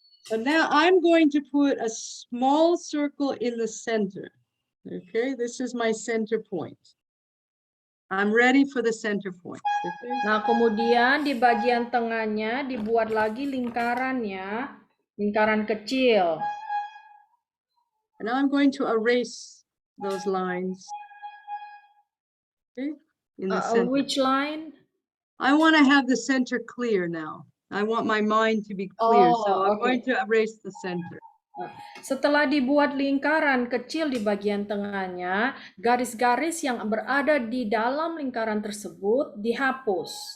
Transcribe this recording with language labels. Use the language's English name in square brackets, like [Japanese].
[English] So now I'm going to put a small circle in the center. Okay, this is my center point. I'm ready for the center point. Okay? [Indonesian] Nah, kemudian di bagian tengahnya dibuat lagi lingkarannya, lingkaran kecil. [English] And now I'm going to erase those lines. Okay? In the center. Which line? I want to have the center clear now. I want my mind to be clear. So I'm going to erase the center. [Indonesian] Setelah dibuat lingkaran kecil di bagian tengahnya, garis-garis yang berada di dalam lingkaran tersebut dihapus.